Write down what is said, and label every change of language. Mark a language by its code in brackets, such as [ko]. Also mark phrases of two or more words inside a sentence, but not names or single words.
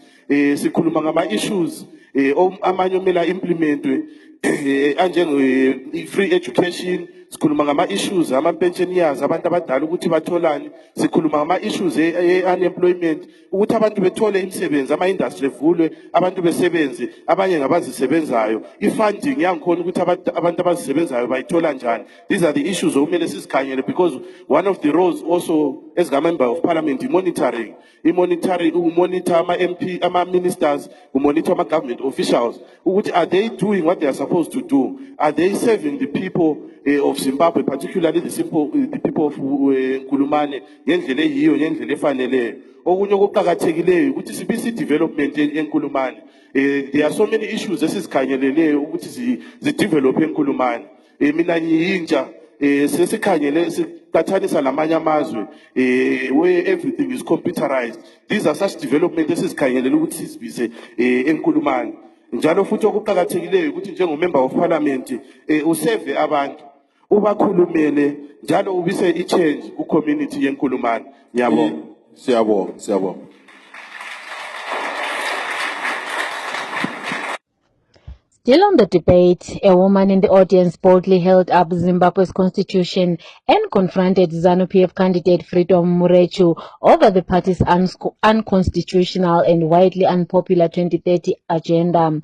[nd] Sikhuluma ngama issues amanye omela implementwe anjenge [en] free education, [nd] sikhuluma ngama issues ama pensioners abantu abadala ukuthi batholani, sikhuluma ngama issues unemployment ukuthi abantu bethole imisebenzi, ama industry evulwe, abantu besebenze, abanye ngabazisebenzayo, ifunding yangikhona ukuthi abantu abazisebenzayo bayithola njani. [en] These are the issues [nd] okumele sisikhanyele, [en] because one of the roles also as a member of Parliament monitoring, monitor ama MP, ama ministers, monitor ama government officials ukuthi are they doing what they are supposed to do, are they serving the people of Zimbabwe, particularly the people of Nkulumane [nd] ngendlela eyiyo ngendlela efaneleyo. Okunye okuqhakathekileyo ukuthi sibisi development eNkulumane. [en] There are so many issues [nd] esizikhangeleleyo ukuthi zidevelop eNkulumane. Mina ngiyintsha sesikhangele siqhathanisa lamanye amazwe [en] where everything is computerized. These are such development [nd] esizikhangelele ukuthi sizibise eNkulumane. Njalo futhi okuqhakathekileyo ukuthi njengomember [en] of Parliament [nd] userve abantu, ubakhulumele njalo ubise i-change ku-community yeNkulumane. Ngiyabonga. Siyabonga. [en] Still on the debate, a woman in the audience boldly held up Zimbabwe's constitution and confronted ZANU-PF candidate Freedom Murechu over the party's unconstitutional and widely unpopular 2030 agenda.